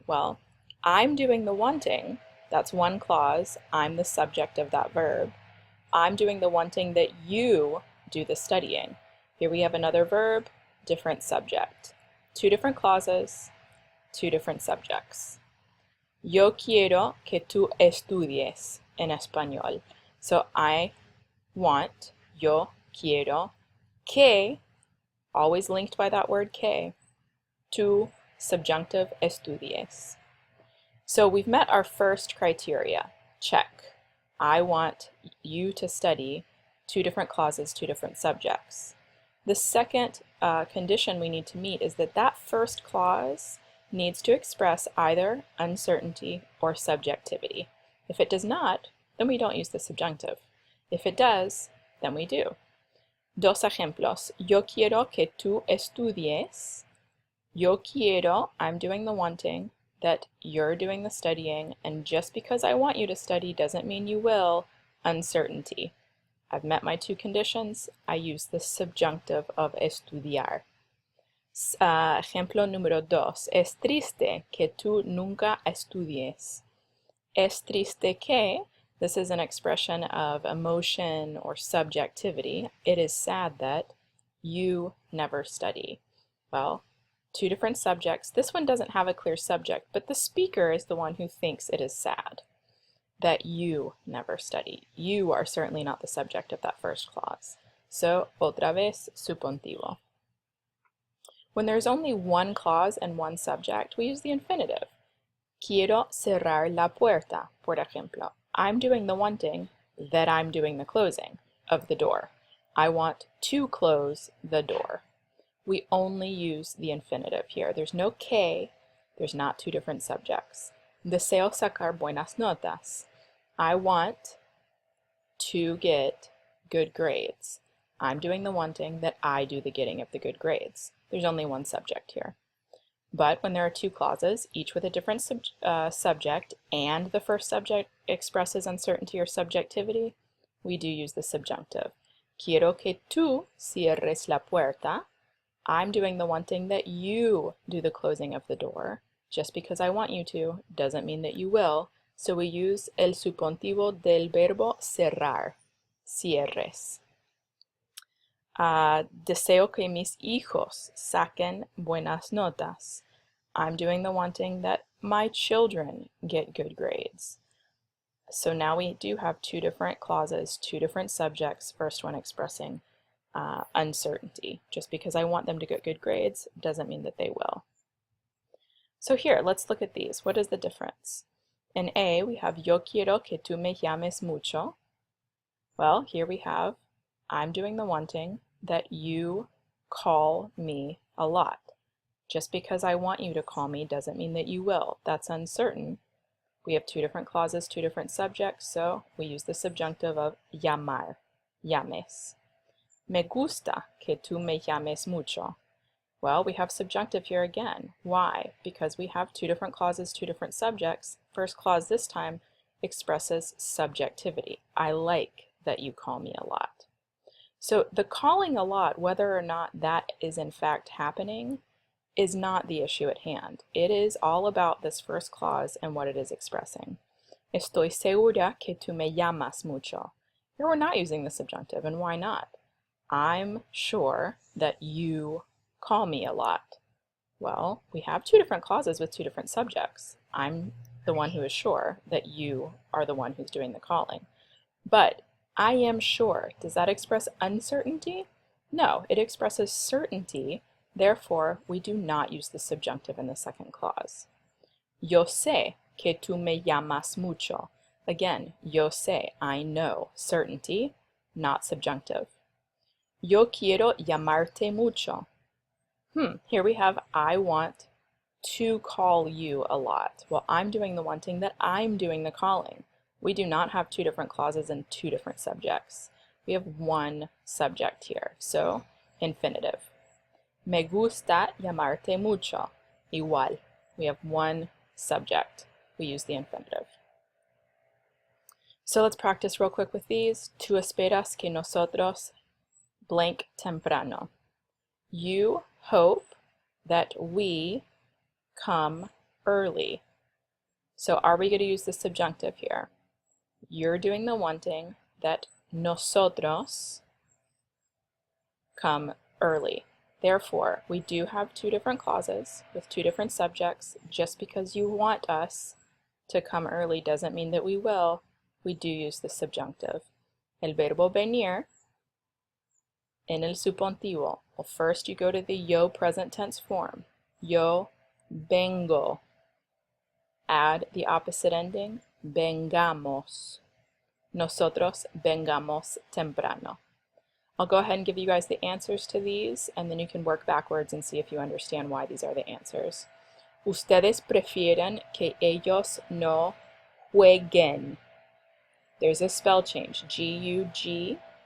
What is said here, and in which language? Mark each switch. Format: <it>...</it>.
<en>Well, I'm doing the wanting. That's one clause. I'm the subject of that verb. I'm doing the wanting that you do the studying. Here we have another verb, different subject. Two different clauses, two different subjects.</en> <es>Yo quiero que tú estudies en español.</es> <en>So I want,</en> <es>yo quiero, que,</es> <en>always linked by that word que, tú, subjunctive, estudies. So we've met our first criteria. Check. I want you to study, two different clauses, two different subjects. The second condition we need to meet is that that first clause needs to express either uncertainty or subjectivity. If it does not, then we don't use the subjunctive. If it does, then we do.</en> <es>Dos ejemplos. Yo quiero que tú estudies. Yo quiero,</es> <en>I'm doing the wanting, that you're doing the studying, and just because I want you to study doesn't mean you will. Uncertainty. I've met my two conditions. I use the subjunctive of estudiar.</en> <es>Ejemplo número dos. Es triste que tú nunca estudies. Es triste que,</es> <en>this is an expression of emotion or subjectivity. It is sad that you never study. Well, two different subjects. This one doesn't have a clear subject, but the speaker is the one who thinks it is sad that you never study. You are certainly not the subject of that first clause. So,</en> <es>otra vez, subjuntivo.</es> <en>When there's only one clause and one subject, we use the infinitive.</en> <es>Quiero cerrar la puerta, por ejemplo.</es> <en>I'm doing the wanting, that I'm doing the closing of the door. I want to close the door. We only use the infinitive here. There's no que, there's not two different subjects.</en> <es>Deseo sacar buenas notas.</es> <en>I want to get good grades. I'm doing the wanting, that I do the getting of the good grades. There's only one subject here. But when there are two clauses, each with a different subject, and the first subject expresses uncertainty or subjectivity, we do use the subjunctive.</en> <es>Quiero que tú cierres la puerta.</es> <en>I'm doing the wanting, that you do the closing of the door. Just because I want you to doesn't mean that you will. So we use</en> <es>el subjuntivo del verbo cerrar, cierres. Deseo que mis hijos saquen buenas notas.</es> <en>I'm doing the wanting, that my children get good grades. So now we do have two different clauses, two different subjects, first one expressing uncertainty. Just because I want them to get good grades doesn't mean that they will. So here, let's look at these. What is the difference? In A, we have</en> <es>yo quiero que tú me llames mucho.</es> <en>Well, here we have I'm doing the wanting, that you call me a lot. Just because I want you to call me doesn't mean that you will. That's uncertain. We have two different clauses, two different subjects, so we use the subjunctive of llamar, llames.</en> <es>Me gusta que tú me llames mucho.</es> <en>Well, we have subjunctive here again. Why? Because we have two different clauses, two different subjects. First clause this time expresses subjectivity. I like that you call me a lot. So the calling a lot, whether or not that is in fact happening, is not the issue at hand. It is all about this first clause and what it is expressing.</en> <es>Estoy segura que tú me llamas mucho.</es> <en>Here we're not using the subjunctive, and why not? I'm sure that you call me a lot. Well, we have two different clauses with two different subjects. I'm the one who is sure that you are the one who's doing the calling. But I am sure, does that express uncertainty? No, it expresses certainty. Therefore, we do not use the subjunctive in the second clause.</en> <es>Yo sé que tú me llamas mucho.</es> <en>Again,</en> <es>yo sé,</es> <en>I know, certainty, not subjunctive.</en> <es>Yo quiero llamarte mucho.</es> <en>Here we have I want to call you a lot. Well, I'm doing the wanting, that I'm doing the calling. We do not have two different clauses and two different subjects. We have one subject here, so infinitive.</en> <es>Me gusta llamarte mucho. Igual.</es> <en>We have one subject. We use the infinitive. So let's practice real quick with these.</en> <es>Tú esperas que nosotros blank temprano.</es> <en>You hope that we come early. So are we going to use the subjunctive here? You're doing the wanting, that nosotros come early. Therefore, we do have two different clauses with two different subjects. Just because you want us to come early doesn't mean that we will. We do use the subjunctive.</en> <es>El verbo venir en el subjuntivo.</es> <en>Well, first you go to the yo present tense form.</en> <es>Yo vengo.</es> <en>Add the opposite ending.</en> <es>Vengamos. Nosotros vengamos temprano.</es> <en>I'll go ahead and give you guys the answers to these, and then you can work backwards and see if you understand why these are the answers.</en> <es>Ustedes prefieren que ellos no jueguen.</es> <en>There's a spell change. J-U-G-U-E-N.</en>